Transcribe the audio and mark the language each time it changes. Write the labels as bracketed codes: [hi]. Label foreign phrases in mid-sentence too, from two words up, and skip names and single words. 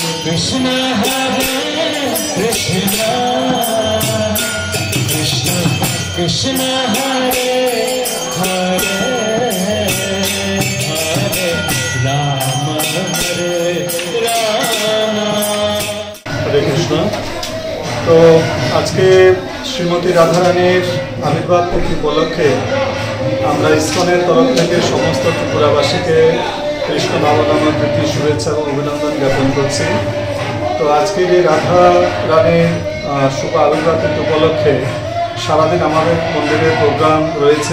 [bn] कृष्ण हरे कृष्ण कृष्ण कृष्ण हरे हरे हरे राम हरे राम। হরে কৃষ্ণ। তো আজকে শ্রীমতী রাধারানীর আবির্ভাব তিথি উপলক্ষে আমরা ইসকনের তরফ থেকে সমস্ত ত্রিপুরাবাসীকে কৃষ্ণ নবনামের প্রীতি শুভেচ্ছা এবং অভিনন্দন জ্ঞাপন করছি। তো আজকের এই রাধা রানীর শুভ আবির্ভাব তিথি উপলক্ষে সারাদিন আমাদের মন্দিরে প্রোগ্রাম রয়েছে।